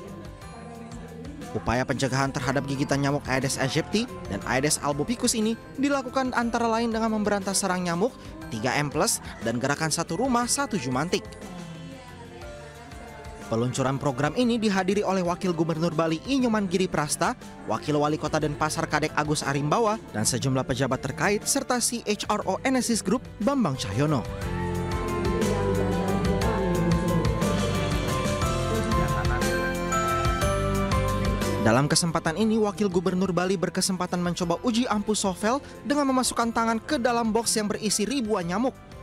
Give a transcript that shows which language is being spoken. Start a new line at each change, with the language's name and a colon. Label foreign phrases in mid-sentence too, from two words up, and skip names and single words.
Indonesian: Upaya pencegahan terhadap gigitan nyamuk Aedes aegypti dan Aedes albopicus ini dilakukan antara lain dengan memberantas sarang nyamuk, 3M+, dan gerakan satu rumah satu Jumantik. Peluncuran program ini dihadiri oleh Wakil Gubernur Bali Inyoman Giri Prasta, Wakil Wali Kota Denpasar Kadek Agus Arimbawa, dan sejumlah pejabat terkait serta CHRO Enesis Group Bambang Cahyono. Dalam kesempatan ini, Wakil Gubernur Bali berkesempatan mencoba uji ampuh Sovel dengan memasukkan tangan ke dalam box yang berisi ribuan nyamuk.